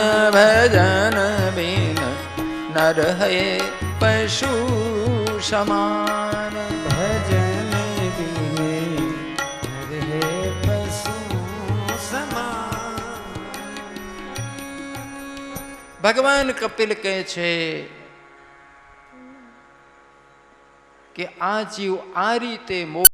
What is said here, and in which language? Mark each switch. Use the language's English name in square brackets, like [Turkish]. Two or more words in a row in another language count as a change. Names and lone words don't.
[Hindi] भजन बिन, नर है पशु समान भजन बिन, नर है पशु समान. [Gujarati] ભગવાન કપિલ કહે છે કે આ જીવ આ રીતે મોક્ષ